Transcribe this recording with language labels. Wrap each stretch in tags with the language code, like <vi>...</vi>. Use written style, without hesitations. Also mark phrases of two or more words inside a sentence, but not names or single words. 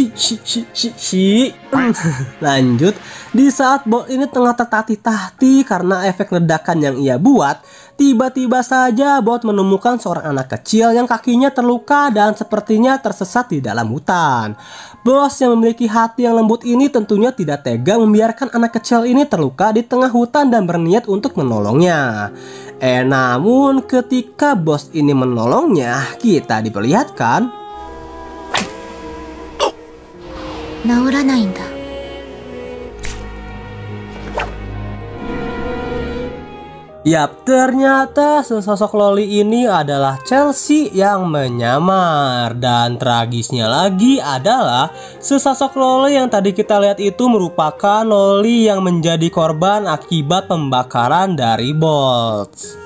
<id>Lanjut, di saat bos ini tengah tertatih-tatih karena efek ledakan yang ia buat, tiba-tiba saja bot menemukan seorang anak kecil yang kakinya terluka dan sepertinya tersesat di dalam hutan. Bos yang memiliki hati yang lembut ini tentunya tidak tega membiarkan anak kecil ini terluka di tengah hutan dan berniat untuk menolongnya. Namun ketika bos ini menolongnya, kita diperlihatkan</id> <ja>治らないんだ。</ja> <id>Yap, ternyata sesosok loli ini adalah Chelsea yang menyamar. Dan tragisnya lagi adalah sesosok loli yang tadi kita lihat itu merupakan loli yang menjadi korban akibat pembakaran dari Bolts.</id>